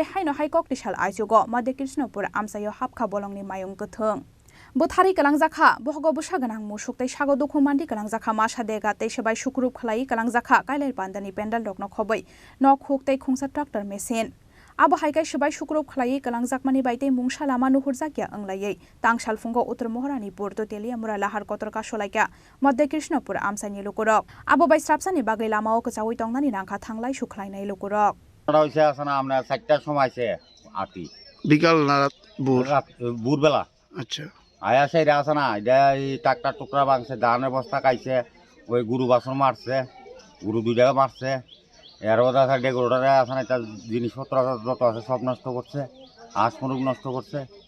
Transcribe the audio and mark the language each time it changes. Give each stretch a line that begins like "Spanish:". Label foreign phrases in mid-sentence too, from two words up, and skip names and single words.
Kok Borok: haino haikok tisal aijugo madhya Krishnapur amsayo hapkha bolongni mayung kuthung Bothari kalangjakha bohogo bosa ganang musuk tei sago dokhumandi kalangjakha masa dega tei sebai sukrup khlai kalangjakha kailai pandani pendal rokno khobai nok huk tei khungsa
English: tractor machine
Kok Borok: abo haikai sebai sukrup khlai kalangjakmani baitei mungsa lama nuhurjakya anglaiei tangsal fungo uttar mohoranipur to teliamura lahar kotorka solaikya madhya Krishnapur amsani lukurok abo bai strapsani bagai lama o kchawi tongnani rangkha thanglai sukhlainai lukurok
Bangla: হইছে আসনা আমরা 4টার সময় আছে আতি বিকাল না ভোরবেলা আচ্ছা আয়া সেই আসনা এটা এই ট্রাক্টর টুকরা ভাঙছে ধানের বস্তা খাইছে ওই গরু বাছর মারছে গরু দুইটা মারছে এর ওটা সাইডে গরুটারে আসনা এটা জিনিসপত্র যত আছে সব নষ্ট করছে হাঁস মুরগ নষ্ট করছে